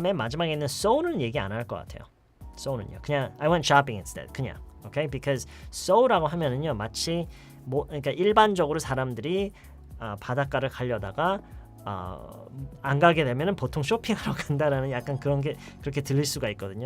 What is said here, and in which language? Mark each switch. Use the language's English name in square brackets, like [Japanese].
[Korean] 맨 마지막에 있는 so는 얘기 안 할 것 같아요. so는요. 그냥 [English] I went shopping instead. [Korean] 그냥. Okay? Because so라고 하면은요. 마치 그러니까 일반적으로 사람들이 바닷가를 가려다가 안 가게 되면은 보통 쇼핑하러 간다라는 약간 그런 게 그렇게 들릴 수가 있거든요.